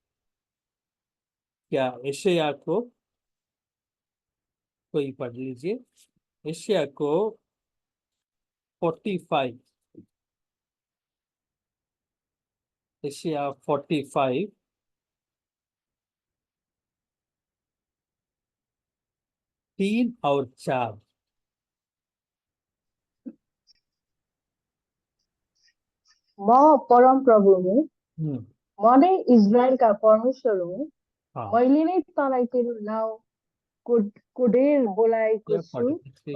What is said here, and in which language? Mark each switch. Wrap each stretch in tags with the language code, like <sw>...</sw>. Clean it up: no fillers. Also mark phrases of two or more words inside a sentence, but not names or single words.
<hi>क्या यशायाह को कोई पढ़ लीजिए, यशायाह को 45, यशायाह 45 3 और 4।</hi> <ne>म परम प्रभु हुँ, हम्म, म नै इजरायलका परमेश्वर हुँ। हाँ, मैले नै तँलाई तेरो नाउँ कोडेर बोलाएको</ne> <hi>क्या</hi> <ne>छु 46?</ne>